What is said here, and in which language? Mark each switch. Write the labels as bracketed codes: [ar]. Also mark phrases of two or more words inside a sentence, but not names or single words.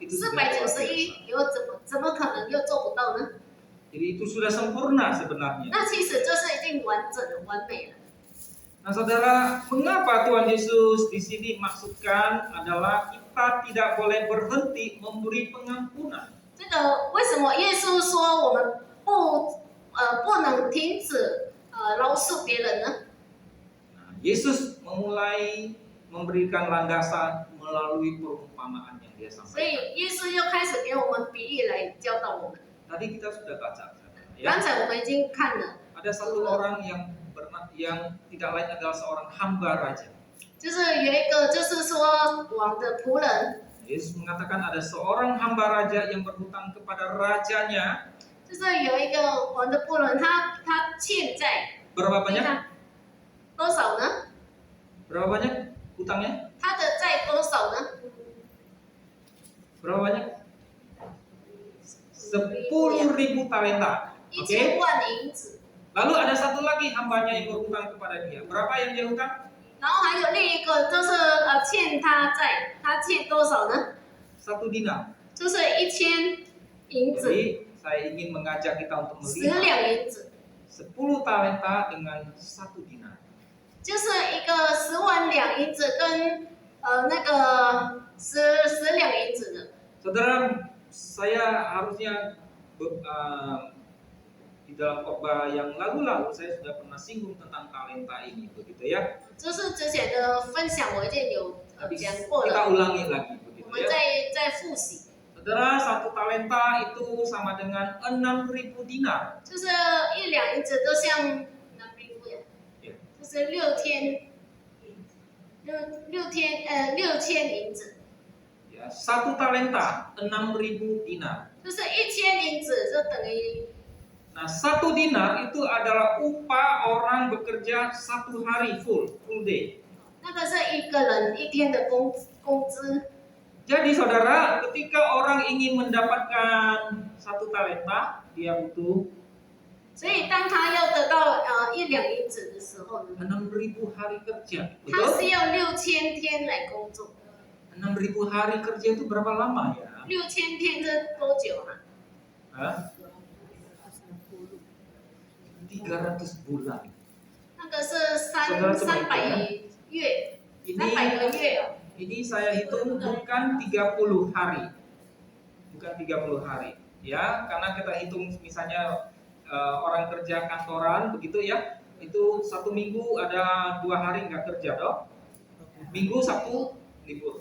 [id] itu sudah luar biasa. [zh] 491 有怎么可能又做不到呢？ [id] Jadi itu sudah sempurna sebenarnya. [zh] 那其实这是已经完整了、完美了。 [id] Nah, saudara, mengapa Tuhan Yesus di sini maksudkan adalah kita tidak boleh berhenti memberi pengampunan? [zh] 这个为什么耶稣说我们不能停止饶恕别人呢？ [id] Nah, Yesus memulai memberikan landasan melalui perumpamaan yang dia [zh] 所 [id] sampaikan. [zh] 以耶稣又开始给我们比喻来教导我们。 [id] Tadi kita sudah baca, saudara, [zh] 刚 [id] ya. [zh] 才我们已经看了， [id] Ada satu orang yang tidak lain adalah seorang hamba raja. [zh] 就是有一个就是说王的仆人， [id] Yesus mengatakan ada seorang hamba raja yang berhutang kepada rajanya. [zh] 就是有一个王的仆人，他欠债， [id] Berapa [zh] 你 [id] banyak? [zh] 看多少呢？ [id] Berapa banyak hutangnya? 他的债多少呢？ Berapa banyak? 10.000 talenta. [zh] 1000 [id] Oke. [zh] 万银子。 [id] Lalu ada satu lagi hambanya yang berhutang kepada dia. Berapa yang dia hutang? [zh] 然后还有另一个就是欠他债，他欠多少呢？ [id] 1 dinar. [zh] 就是1000银子， [id] Jadi saya ingin mengajak kita untuk [zh] 10 [id] melihat [zh] 两银子， [id] 10 talenta dengan 1 dinar. [zh] 就是一个10万两银子跟那个10两银子的。 [id] Saudara, saya harusnya di dalam khotbah yang lalu-lalu saya sudah pernah singgung tentang talenta ini, begitu ya. [zh] 就是之前的分享我已经有 [id] Tapi [zh] 讲过 [id] kita [zh] 了， [id] ulangi lagi, [zh] 我 [id] begitu [zh] 们 [id] ya. [zh] 再复习， [id] Saudara, 1 talenta itu sama dengan 6.000 dinar. [zh] 就是1两银子都像那边不一样， [id] Ya. [zh] 就是6000银子， [id] Ya, 1 talenta 6.000 dinar. [zh] 就是1000银子就等于 [id] Nah, 1 dinar itu adalah upah orang bekerja 1 hari [en] full day. [zh] 那个是一个人一天的工资。 [id] Jadi saudara, ketika orang ingin mendapatkan 1 talenta, dia butuh [zh] 所以当他要得到1两银子的时候呢， [id] 6.000 hari kerja. [zh] 他 [id] Betul? [zh] 是要6000天来工作。 [id] 6.000 hari kerja itu berapa lama ya? [zh] 6000 天这多久啊？ [id] Hah? 300 bulan. [zh] 那个是300月，300个月。 [id] Ini saya hitung bukan 30 hari. Bukan 30 hari. Ya, karena kita hitung misalnya orang kerja kantoran begitu ya. Itu 1 minggu ada 2 hari nggak kerja dong. Minggu, Sabtu, libur.